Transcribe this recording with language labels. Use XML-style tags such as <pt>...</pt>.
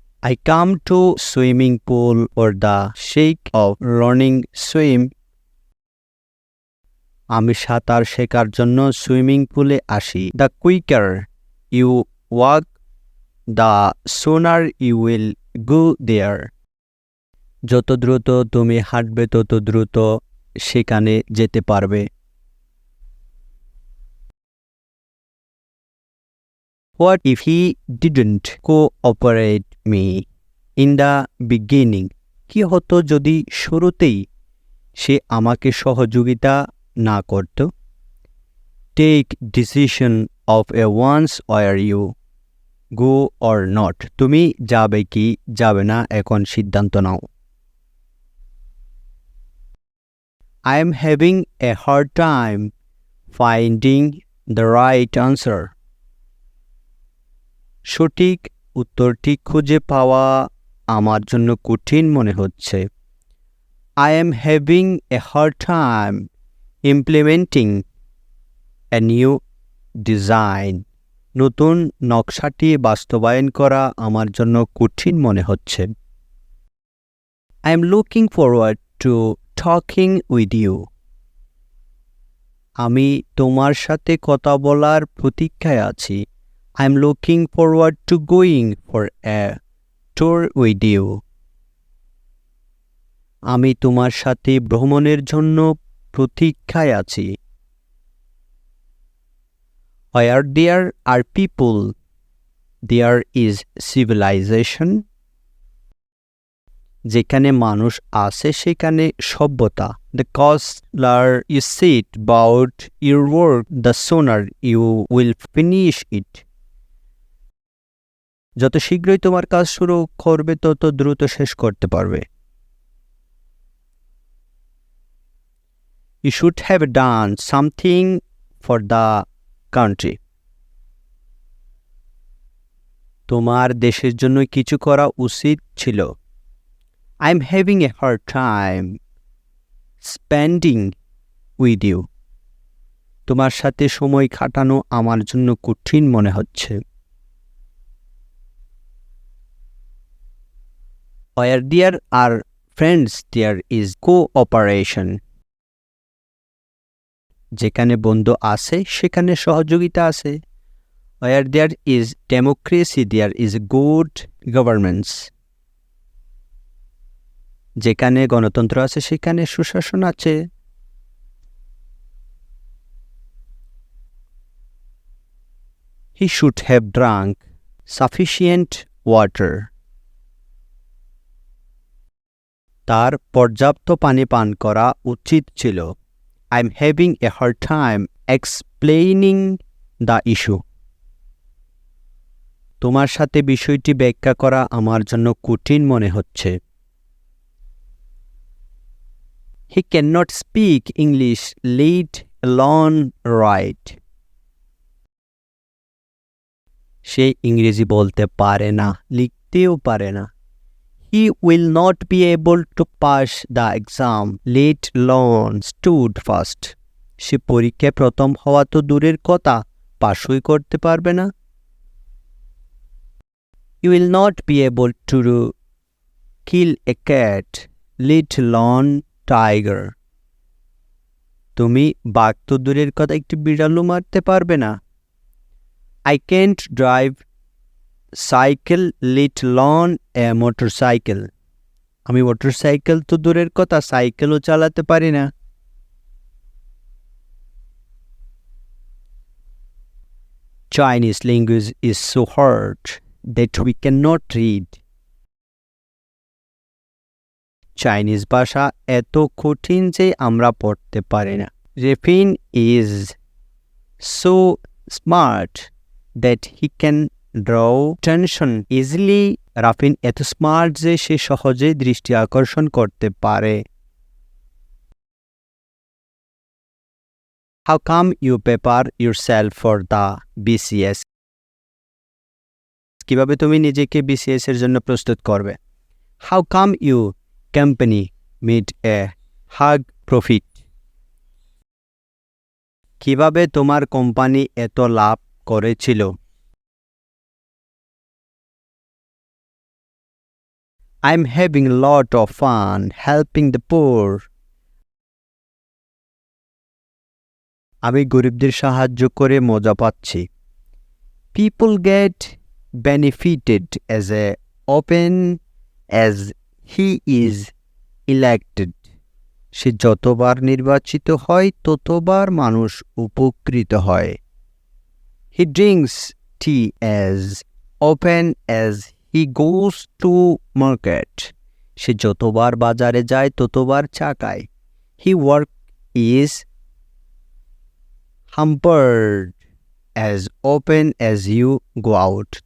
<en>I come to swimming pool for the sake of learning swim.</en> <bn>আমি সাঁতার শেখার জন্য সুইমিং পুলে আসি।</bn> <en>The quicker you walk, the sooner you will go there.</en> <bn>যত দ্রুত তুমি হাঁটবে তত দ্রুত সেখানে যেতে পারবে।</bn> <en>What if he didn't cooperate me in the beginning?</en> <bn>কি হতো যদি শুরুতেই সে আমাকে সহযোগিতা না করত?</bn> <en>Take decision of a once where you go or not.</en> <bn>তুমি যাবে কি যাবে না এখন সিদ্ধান্ত নাও।</bn> <en>I am having a hard time finding the right answer.</en> <bn>সঠিক উত্তরটি খুঁজে পাওয়া আমার জন্য কঠিন মনে হচ্ছে।</bn> <en>I am having a hard time implementing a new design.</en> <bn>নতুন নকশাটি বাস্তবায়ন করা আমার জন্য কঠিন মনে হচ্ছে।</bn> <en>I am looking forward to talking with you.</en> <bn>আমি তোমার সাথে কথা বলার প্রতীক্ষায় আছি।</bn> <en>I am looking forward to going for a tour with you.</en> <bn>আমি তোমার সাথে ভ্রমণের জন্য প্রতীক্ষায় আছি।</bn> <en>Where there are people, there is civilization.</en> <bn>যেখানে মানুষ আছে সেখানে সভ্যতা।</bn> <en>The closer you set about your work, the sooner you will finish it.</en> <bn>যত শীঘ্রই তোমার কাজ শুরু করবে তত দ্রুত শেষ করতে পারবে।</bn> <en>You should have done something for the country.</en> <bn>তোমার দেশের জন্য কিছু করা উচিত ছিল।</bn> <en>I'm having a hard time spending with you.</en> <bn>তোমার সাথে সময় কাটানো আমার জন্য কঠিন মনে হচ্ছে।</bn> <en>Where there are friends, there is cooperation.</en> <bn>যেখানে বন্ধু আছে সেখানে সহযোগিতা আছে।</bn> <en>Where there is democracy, there is good governance.</en> <bn>যেখানে গণতন্ত্র আছে সেখানে সুশাসন আছে।</bn> <en>He should have drunk sufficient water.</en> <bn>তার পর্যাপ্ত পানি পান করা উচিত ছিল।</bn> <en>I'm having a hard time explaining the issue.</en> <bn>তোমার সাথে বিষয়টি ব্যাখ্যা করা আমার জন্য কঠিন মনে হচ্ছে।</bn> <en>He cannot speak English, let alone write.</en> <bn>সে ইংরেজি বলতে পারে না, লিখতেও পারে না।</bn> <en>He will not be able to pass the exam, let alone stood first.</en> <bn>সে পরীক্ষায় প্রথম হওয়া তো দূরের কথা, পাসই করতে পারবে না।</bn> <en>You will not be able to kill a cat, let alone tiger.</en> <bn>তুমি বাঘ তো দূরের কথা একটি বিড়ালও মারতে পারবে না।</bn> <en>I can't drive cycle, let alone a motorcycle.</en> <bn>আমি মোটরসাইকেল তো দূরের কথা সাইকেলও চালাতে পারি না।</bn> <en>Chinese language is so hard that we cannot read.</en> <bn>Chinese ভাষা এত কঠিন যে আমরা পড়তে পারি না।</bn> <en>Refin is so smart that he can draw attention easily.</en> <bn>রাফিন এত স্মার্ট যে সে সহজে দৃষ্টি আকর্ষণ করতে পারে।</bn> <en>How come you prepare yourself for the BCS</en> <bn>কিভাবে তুমি নিজেকে বিসিএস এর জন্য প্রস্তুত করবে?</bn> <en>How come you company made a huge profit?</en> <bn>কিভাবে তোমার কোম্পানি এত লাভ করেছিল?</bn> <en>I'm having a lot of fun helping the poor.</en> <bn>আমি গরিবদের সাহায্য করে মজা পাচ্ছি।</bn> <en>People get benefited as often as he is elected.</en> <bn>সে যতবার নির্বাচিত হয় ততবার মানুষ উপকৃত হয়।</bn> <en>He drinks tea as often as he goes to market.</en> <bn>সে যতবার বাজারে যায় ততবার চা খায়।</bn> <en>His work is hampered as often as you go out.</en>